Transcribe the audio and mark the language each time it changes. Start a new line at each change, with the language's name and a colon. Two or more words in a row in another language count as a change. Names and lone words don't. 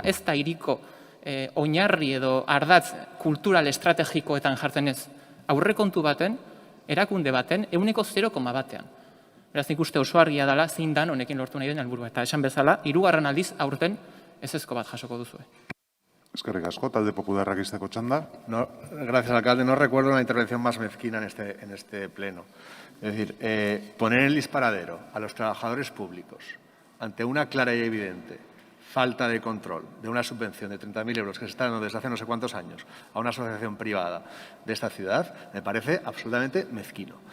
Basque: Ez da hiriko oinarri edo ardatz kultural estrategikoetan jartzen ez. Aurrekontu baten, erakunde baten, 0,1. Beraz, nik uste oso argia dela zein dan honekin lortu nahi den helburua. Eta esan bezala, 3. aldiz aurten ezezko bat jasoko duzue. Eskerrik asko, talde popularrak izteko txanda.
Spanish: Gracias, alcalde. No recuerdo una intervención más mezquina en este pleno. Es decir, poner el disparadero a los trabajadores públicos ante una clara y evidente falta de control de una subvención de 30.000 euros que se está dando desde hace no sé cuántos años a una asociación privada de esta ciudad, me parece absolutamente mezquino.